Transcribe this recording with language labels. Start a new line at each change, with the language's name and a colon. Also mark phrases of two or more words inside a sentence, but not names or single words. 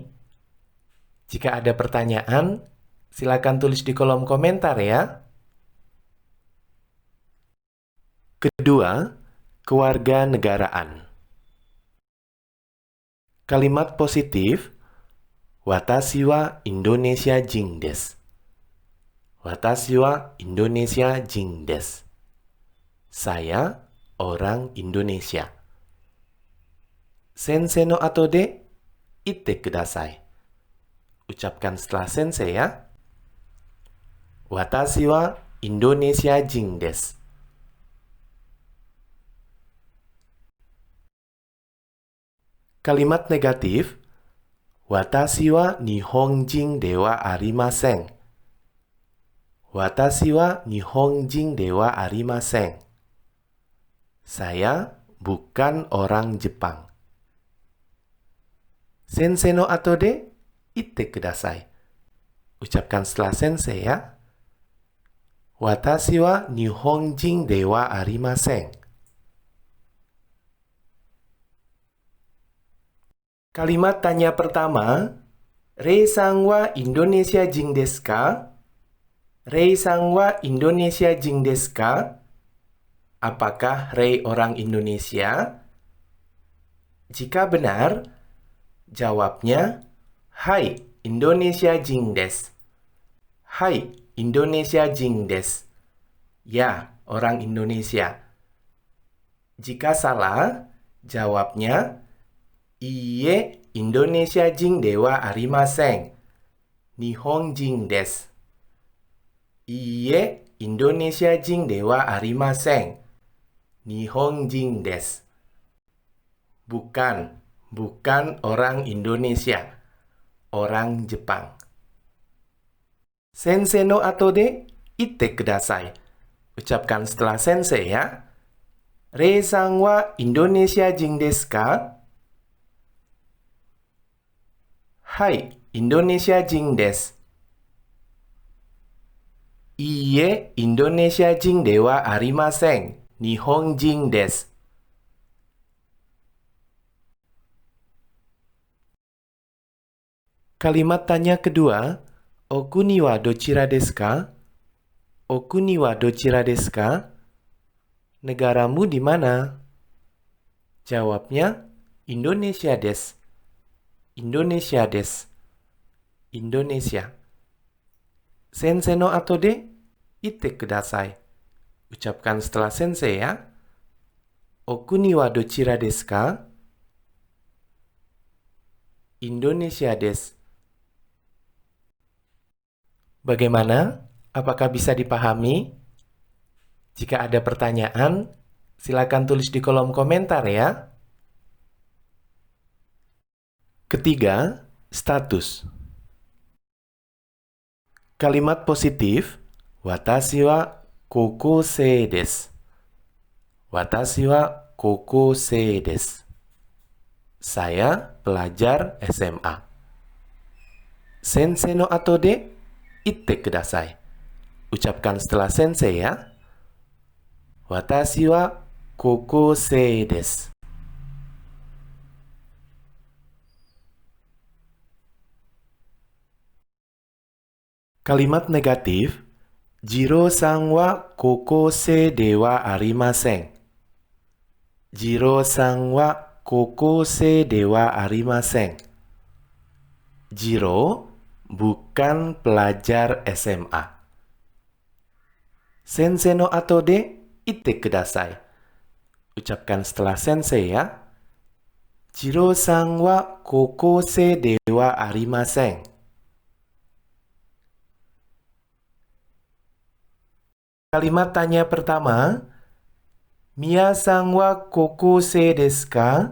Indonesian: Jika ada pertanyaan, silakan tulis di kolom komentar ya. Kedua, kewarganegaraan. Kalimat positif,
Japanese: 私はインドネシア人です. 私はインドネシア人です.
Indonesian: Saya orang Indonesia.
Japanese: 先生の後で言ってください.
Indonesian: Ucapkan setelah sensei ya.
Japanese: 私はインドネシア人です.
Indonesian: Kalimat negatif,
Japanese: 私は日本人ではありません. 私は日本人ではありません.
Indonesian: Saya bukan orang Jepang.
Japanese: 先生の後で言ってください.
Indonesian: Ucapkan setelah sensei ya.
Japanese: 私は日本人ではありません.
Indonesian: Kalimat tanya pertama,
Japanese: レイさんはインドネシア人ですか? レイさんはインドネシア人ですか?
Indonesian: Apakah Rei orang Indonesia? Jika benar, jawabnya,
Japanese: はいインドネシア人です. はいインドネシア人です.
Indonesian: Ya, orang Indonesia. Jika salah, jawabnya,
Japanese: いいえインドネシア人ではありません. 日本人です. いいえインドネシア人ではありません. 日本人です.
Indonesian: Bukan, bukan orang Indonesia. Orang Jepang.
Japanese: 先生の後で言ってください.
Indonesian: Ucapkan setelah sensei ya.
Japanese: レイさんはインドネシア人ですか? はい、インドネシア人です. いいえ, インドネシア人ではありません. 日本人です.
Indonesian: Kalimat tanya kedua,
Japanese: お国はどちらですか? お国はどちらですか?
Indonesian: Negaramu di mana? Jawabnya,
Japanese: インドネシアです. インドネシアです.
Indonesian: Indonesia.
Japanese: 先生の後で言ってください.
Indonesian: Ucapkan setelah sensei ya.
Japanese: お国はどちらですか? インドネシアです.
Indonesian: Bagaimana? Apakah bisa dipahami? Jika ada pertanyaan, silakan tulis di kolom komentar ya. Ketiga, status. Kalimat positif,
Japanese: 私は高校生です. 私は高校生です.
Indonesian: Saya pelajar SMA.
Japanese: 先生の後で言ってください.
Indonesian: Ucapkan setelah sensei ya.
Japanese: 私は高校生です.
Indonesian: Kalimat negatif,
Japanese: 次郎さんは高校生ではありません. 次郎さんは高校生ではありません.
Indonesian: Jiro bukan pelajar SMA.
Japanese: 先生の後で言ってください.
Indonesian: Ucapkan setelah sensei ya.
Japanese: 次郎さんは高校生ではありません.
Indonesian: Kalimat tanya pertama,
Japanese: ミアさんは高校生ですか?